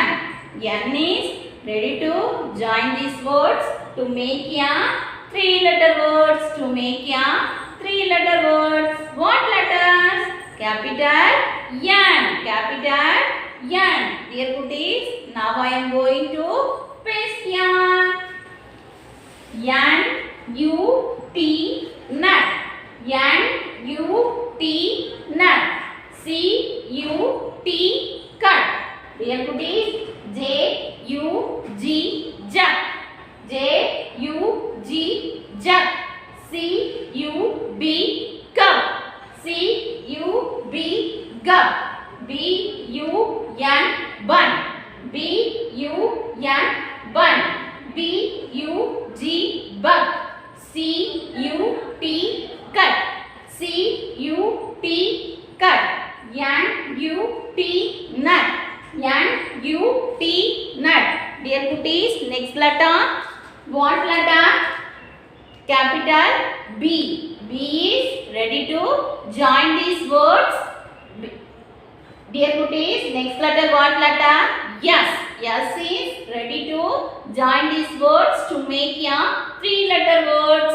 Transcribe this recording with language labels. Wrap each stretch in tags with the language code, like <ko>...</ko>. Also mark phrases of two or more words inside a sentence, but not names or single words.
<en>N is ready to join these words to make a three-letter words. To make a three-letter words. What letters? Capital N. Capital N. Dear cuties, now I am going to paste here. N U T nut. N U T nut. C U T cut. Dear cuties, J U G jug. J U G jug. C U B cup. C U B gup. B U N bun. B U N bun. B U G bug. C U T cut. C U T cut. N U T nut. N U T nut. Dear cuties, next letter. What letter? Capital B. B is ready to join these words. Dear cuties, next letter. What letter? Yes. Yes is ready to join these words to make a three-letter words.</en>